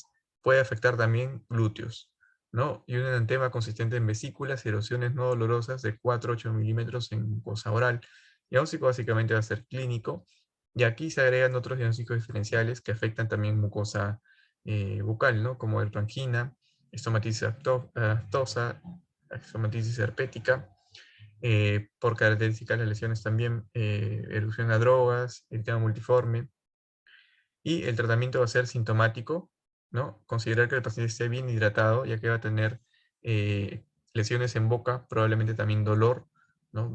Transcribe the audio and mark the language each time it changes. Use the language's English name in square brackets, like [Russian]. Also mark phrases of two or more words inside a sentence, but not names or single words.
[Spanish] Puede afectar también glúteos, ¿no? Y un enantema consistente en vesículas y erosiones no dolorosas de 4 a 8 milímetros en mucosa oral. El diagnóstico básicamente va a ser clínico, y aquí se agregan otros diagnósticos diferenciales que afectan también mucosa bucal, ¿no? Como el angina, estomatitis aftosa, estomatitis herpética. Por características las lesiones también, erupción a drogas, el tema multiforme. Y el tratamiento va a ser sintomático, ¿no? Considerar que el paciente esté bien hidratado, ya que va a tener lesiones en boca, probablemente también dolor, ¿no?